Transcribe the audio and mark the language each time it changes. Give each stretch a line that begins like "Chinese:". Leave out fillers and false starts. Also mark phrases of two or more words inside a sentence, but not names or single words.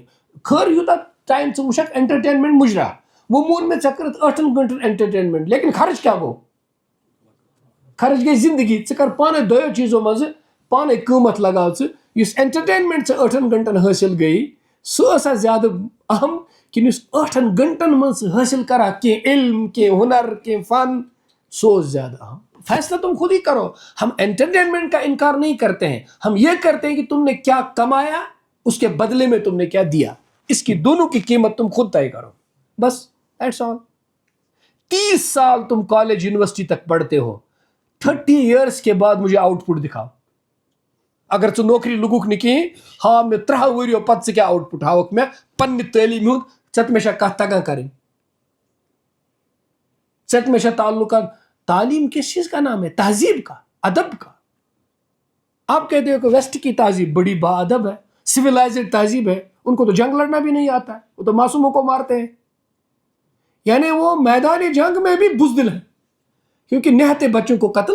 Kashmiri: خٲر یوٗتاہ ٹایم ژٕ وٕچھکھ انٹرٹینمنٹ مُجرا, وۄنۍ مون مےٚ ژےٚ کٔرٕتھ 8 گنٹن انٹرٹینمنٹ, لیکن خرچ کیٛاہ گوٚو, خرچ گٔے زندگی. ژٕ کر پانے 2 چیٖزو منٛزٕ پانے قۭمتھ لگاو ژٕ. یُس انٹرٹینمنٹ ژٕ 8 گنٹن حٲصِل گٔیی سُہ ٲسا زیادٕ اہم کِنہٕ یُس 8 گنٹن منٛز ژٕ حٲصِل کرا کینٛہہ علم, کینٛہہ ہُنر, کینٛہہ فن, سو اوس زیادٕ اہم.
Urdu: فیصلہ تم خود ہی کرو. ہم انٹرٹینمنٹ کا انکار نہیں کرتے ہیں, ہم یہ کرتے ہیں کہ تم نے کیا کمایا اس کے بدلے میں تم نے کیا دیا, اس کی دونوں کی قیمت تم خود طے کرو, بس
English: that's all.
Urdu: 30 سال تم کالج یونیورسٹی تک پڑھتے ہو, 30 ایئرس کے بعد مجھے آؤٹ پٹ دکھاؤ.
Kashmiri: اگر ژٕ نوکری لوگُکھ نہٕ کِہیٖنۍ, ہاو مےٚ 3 ؤرِیو پتہٕ ژٕ کیٛاہ آوُٹ پٹ ہاوکھ مےٚ پننہِ تعلیٖمہِ ہُنٛد. ژےٚ مےٚ چھا کتھ تگان کرٕنۍ, ژےٚ مےٚ چھا تعلقات.
Urdu: تعلیم کس چیز کا نام ہے, تہذیب کا, ادب کا. آپ کہتے ہو کہ ویسٹ کی تہذیب بڑی با ادب ہے, سویلائزڈ تہذیب ہے, ان کو تو جنگ لڑنا بھی نہیں آتا ہے, وہ تو معصوموں کو مارتے ہیں. یعنی وہ میدان جنگ میں بھی بزدل ہے, کیونکہ نہتے بچوں کو قتل.